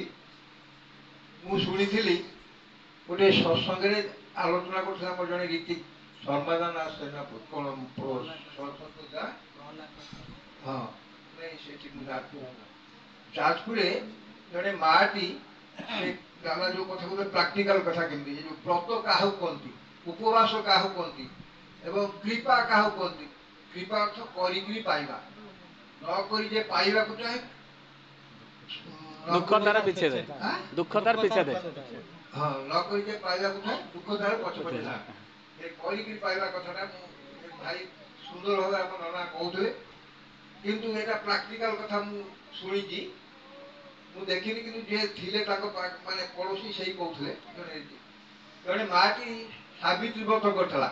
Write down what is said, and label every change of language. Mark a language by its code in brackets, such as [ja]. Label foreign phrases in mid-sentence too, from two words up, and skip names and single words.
[or] ମୁଁ ଶୁଣିଥିଲି ଗୋଟେ ସତ୍ସଙ୍ଗରେ ଆଲୋଚନା କରୁଥିଲା ଆମର ଜଣେ ରୀତି ସର୍ବାଦାନ ସେନାପତି କ'ଣ ହଁ ନାଇଁ ସେଠି ମୁଁ ଯାଜପୁରରେ ଜଣେ ମାଟି ସେ ଦାଦା ଯେଉଁ କଥା କହୁଥିଲେ ପ୍ରାକ୍ଟିକାଲ କଥା କେମିତି ଏ ଯେଉଁ ବ୍ରତ କାହାକୁ କୁହନ୍ତି, ଉପବାସ କାହାକୁ କୁହନ୍ତି ଏବଂ କୃପା କାହାକୁ କୁହନ୍ତି। କୃପା ଅର୍ଥ କରିକିରି ପାଇବା, ନ କରି ଯେ ପାଇବାକୁ ଚାହେଁ ଦୁଖ ତାର ପିଛେ ଦେ, ଦୁଖ ତାର ପିଛେ ଦେ। हाँ न କରି ଯେ ପାଇବାକୁ ଚାହେଁ ଦୁଃଖ ତାର ପଛେ ପଛେ ଥାଏ। ଏ କରିକିରି ପାଇବା କଥାଟା ମୁଁ ଭାଇ ସୁନ୍ଦର ଭାବରେ ଆମ ନନା କହୁଥିଲେ, କିନ୍ତୁ ଏଇଟା ପ୍ରାକ୍ଟିକାଲ କଥା ମୁଁ ଶୁଣିଛି, ମୁଁ ଦେଖିନି କିନ୍ତୁ ଯିଏ ଥିଲେ ତାଙ୍କ ମାନେ ପଡ଼ୋଶୀ ସେଇ କହୁଥିଲେ। ଜଣେ ମାଟି ସାବିତ୍ରୀ ବ୍ରତ କରିଥିଲା।